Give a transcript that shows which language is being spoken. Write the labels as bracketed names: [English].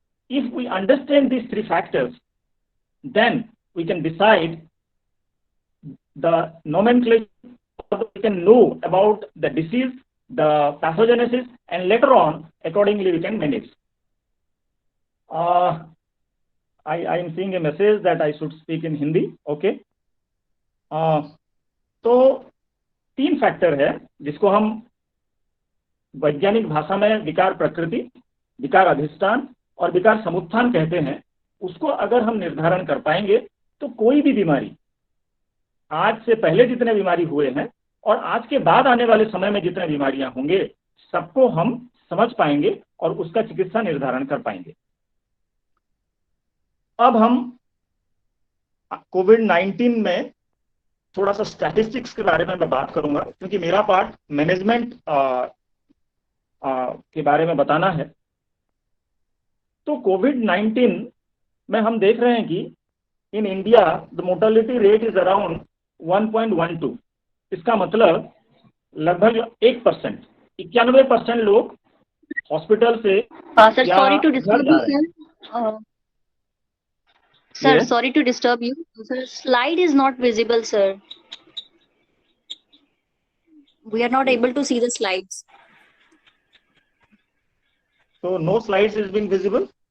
[English] If we understand these 3 factors, then we can decide the nomenclature, we can know about the disease, the pathogenesis, and later on, accordingly, we can manage. I am seeing a message that I should speak in Hindi. Okay. [Hindi] तो 3 factor है जिसको हम वैज्ञानिक भाषा में विकार प्रकृति, विकार अधिष्ठान और विकार समुत्थान कहते हैं। उसको अगर हम निर्धारण कर पाएंगे तो कोई भी बीमारी, आज से पहले जितने बीमारी हुए हैं और आज के बाद आने वाले समय में जितने बीमारियां होंगे, सबको हम समझ पाएंगे और उसका चिकित्सा निर्धारण कर पाएंगे। अब हम कोविड-19 में थोड़ा सा स्टैटिस्टिक्स के बारे में मैं बात करूंगा, क्योंकि मेरा पार्ट मैनेजमेंट के बारे में बताना है। तो कोविड-19 में हम देख रहे हैं कि [English] In India the mortality rate is around 1.12। [Hindi] इसका मतलब लगभग 1%, 91% लोग हॉस्पिटल से [English] Sir, sorry to disturb you, sir. Sir, Yes. sorry to disturb you. Sir, slide is not visible, sir. We are not able to see the slides. So no slides is being visible.